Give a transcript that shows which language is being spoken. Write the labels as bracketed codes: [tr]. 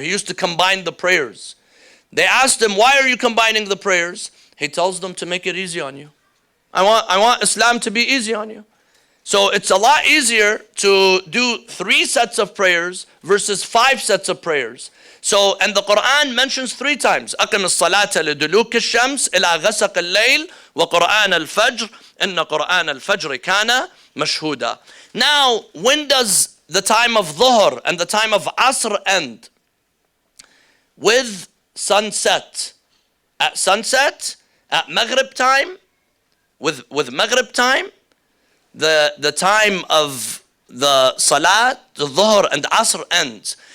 [en] He used to combine the prayers. They asked him, why are you combining the prayers? He tells them to make it easy on you. I want Islam to be easy on you. So it's a lot easier to do 3 sets of prayers versus 5 sets of prayers. So, and the Quran mentions 3 times. [ar] أقم الصلاة لدلوك الشمس إلى غسق الليل وقرآن الفجر إن قرآن الفجر كان مشهودا. [en] Now, when does the time of Dhuhr and the time of Asr end? With sunset. At sunset, at Maghrib time, with Maghrib time, the time of the Salat, the Dhuhr and Asr ends.